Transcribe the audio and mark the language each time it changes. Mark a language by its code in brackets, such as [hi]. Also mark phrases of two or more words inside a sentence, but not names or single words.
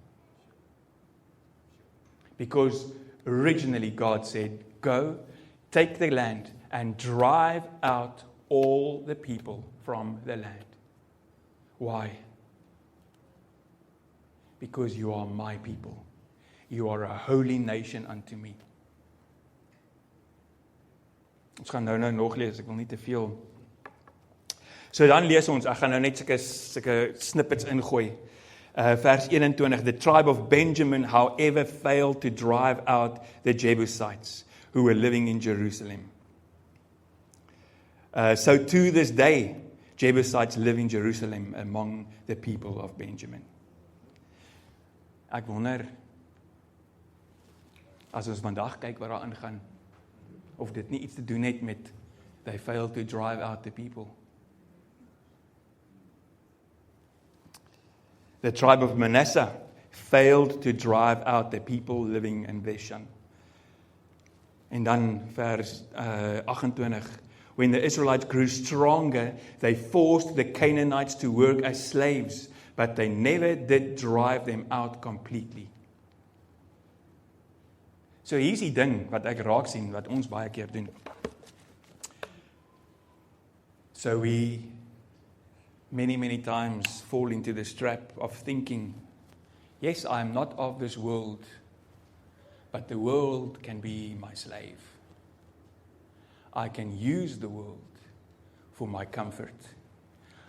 [en] Because originally God said, go, take the land, and drive out all the people from the land. Why? Because you are my people. You are a holy nation unto me. [af] Ons gaan nou nog lees, ek wil nie te veel. So dan lees ons, ek gaan nou net sulke snippets ingooi. Vers 21, [en] the tribe of Benjamin, however, failed to drive out the Jebusites who were living in Jerusalem. So to this day, Jebusites live in Jerusalem among the people of Benjamin. [af] Ek wonder, as ons vandag kyk wat daar aangaan, of dit nie iets te doen het met [en] they failed to drive out the people. The tribe of Manasseh failed to drive out the people living in Bashan. [af] En dan vers 28, [en] when the Israelites grew stronger, they forced the Canaanites to work as slaves, but they never did drive them out completely. [af] So hier's die ding wat ek raak sien, wat ons baie keer doen. [en] So we many times fall into this trap of thinking, yes, I am not of this world, but the world can be my slave. I can use the world for my comfort.